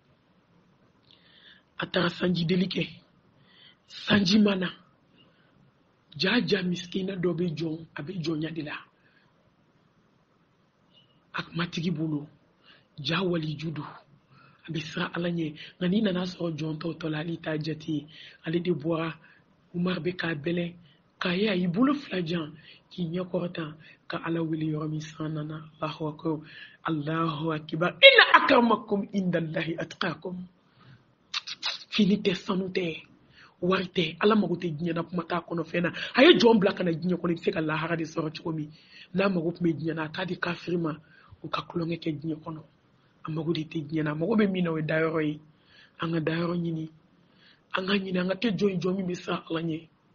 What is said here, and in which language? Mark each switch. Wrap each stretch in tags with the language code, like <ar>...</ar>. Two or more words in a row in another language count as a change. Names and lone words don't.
<bm>a taara sanji deli kɛ sanji mana jaja miskina dɔ bɛ jɔn a bɛ jɔnya de la a matigi bolo ja waliju do a bɛ siran ala ɲɛ nka n'i nana sɔrɔ jɔn tɔw la ale t'a jate ale de bɔra Umar bɛ k'a bɛlɛ k'a ye a y'i bolo fila jan k'i ɲɛ kɔrɔtan ka ala wele yɔrɔ min san nana</bm> <ar>الله أكبر إن أكرمكم عند الله أتقاكم</ar> <bm>fini tɛ sanu tɛ wari tɛ ala mago tɛ diɲɛ na kuma t'a kɔnɔ fɛn na a ye jɔn bila ka na diɲɛ kɔnɔ i bɛ se ka lahara de sɔrɔ cogo min n'a mago tun bɛ diɲɛ na a t'a di kafiri ma u ka tulonkɛ kɛ diɲɛ kɔnɔ a mago de tɛ diɲɛ na a mago bɛ min na o ye dayɔrɔ ye an ka dayɔrɔ ɲini an ka ɲini an ka kɛ jɔn min bɛ siran ala ɲɛ</bm>